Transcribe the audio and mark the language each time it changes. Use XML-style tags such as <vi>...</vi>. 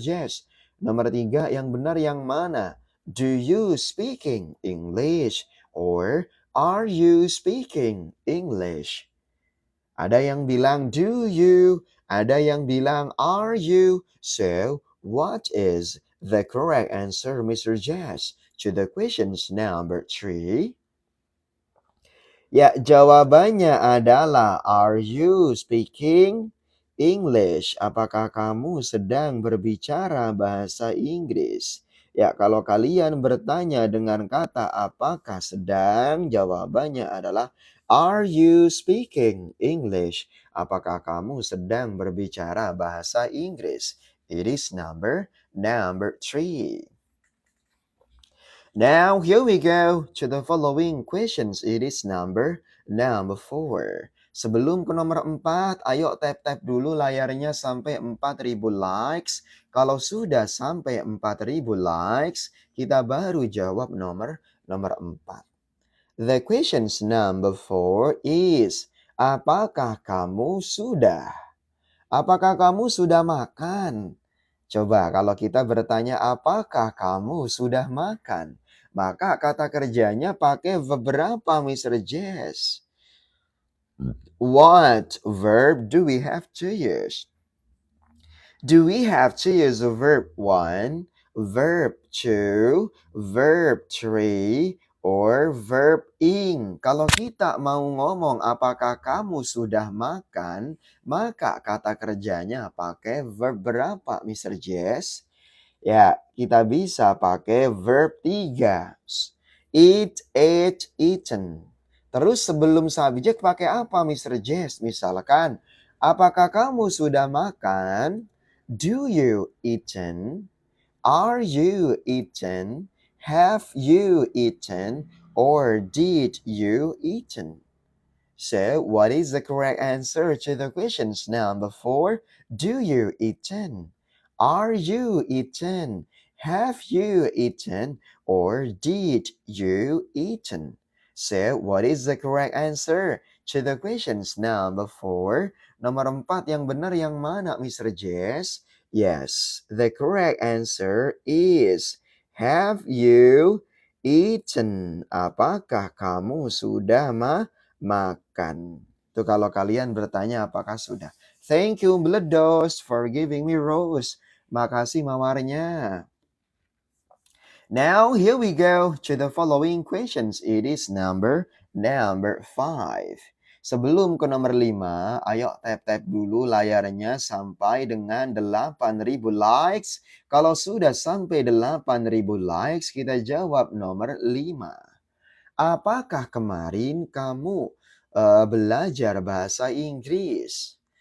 <id>Jess? Nomor 3 yang benar yang mana?</id> <en>Do you speaking English or are you speaking English?</en> <id>Ada yang bilang</id> <en>do you,</en> <id>ada yang bilang</id> <en>are you. So, what is the correct answer, Mr. Jess, to the questions number 3?</en> <id>Ya, jawabannya adalah</id> <en>are you speaking English?</en> <id>Apakah kamu sedang berbicara bahasa Inggris? Ya, kalau kalian bertanya dengan kata apakah sedang, jawabannya adalah</id> <en>are you speaking English?</en> <id>Apakah kamu sedang berbicara bahasa Inggris?</id> <en>It is number 3. Now, here we go to the following questions. It is number 4.</en> <id>Sebelum ke nomor 4, ayo tap-tap dulu layarnya sampai 4.000 likes. Kalau sudah sampai 4.000 likes, kita baru jawab nomor 4.</id> <en>The questions number 4 is,</en> <id>apakah kamu sudah? Apakah kamu sudah makan? Coba kalau kita bertanya apakah kamu sudah makan? Maka kata kerjanya pakai verb berapa, Mr. Jess?</id> <en>What verb do we have to use? Do we have to use the verb 1, verb 2, verb 3, or verb ing?</en> <id>Kalau kita mau ngomong apakah kamu sudah makan, maka kata kerjanya pakai verb berapa, Mr. Jess? Ya, kita bisa pakai verb 3.</id> <en>Eat, ate, eaten.</en> <id>Terus sebelum subjek pakai apa, Mr. Jess? Misalkan, apakah kamu sudah makan?</id> <en>Do you eaten? Are you eaten? Have you eaten? Or did you eaten? So, what is the correct answer to the questions number 4? Do you eaten? Are you eaten? Have you eaten? Or did you eaten? So, what is the correct answer to the questions number 4?</en> <id>Nomor 4 yang benar yang mana, Mr. Jess?</id> <en>Yes, the correct answer is have you eaten?</en> <id>Apakah kamu sudah makan? Itu kalau kalian bertanya apakah sudah.</id> <en>Thank you, Bledos, for giving me rose.</en> <id>Makasih mawarnya.</id> <en>Now, here we go to the following questions. It is number 5.</en> <id>Sebelum ke nomor 5, ayo tap-tap dulu layarnya sampai dengan 8.000 likes. Kalau sudah sampai 8.000 likes, kita jawab nomor 5. Apakah kemarin kamu belajar bahasa Inggris?</id>